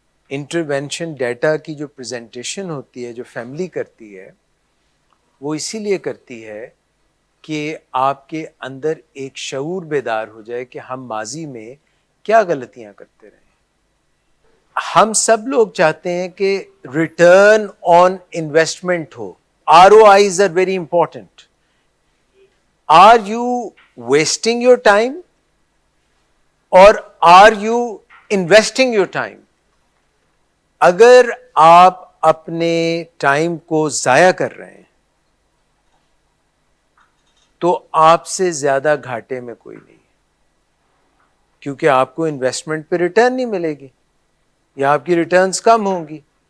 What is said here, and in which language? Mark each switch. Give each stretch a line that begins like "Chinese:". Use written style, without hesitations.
Urdu: Intervention data کی جو presentation ہوتی ہے، جو فیملی کرتی ہے، وہ اسی لیے کرتی ہے کہ آپ کے اندر ایک شعور بیدار ہو جائے کہ ہم ماضی میں کیا غلطیاں کرتے رہے. ہم سب لوگ چاہتے ہیں کہ return on investment ہو.
English: ROIs are very important. Are you wasting your time or are you investing your time?
Urdu: اگر آپ اپنے ٹائم کو ضائع کر رہے ہیں تو آپ سے زیادہ گھاٹے میں کوئی نہیں، کیونکہ آپ کو انویسٹمنٹ پہ ریٹرن نہیں ملے گی یا آپ کی ریٹرنز کم ہوں گی.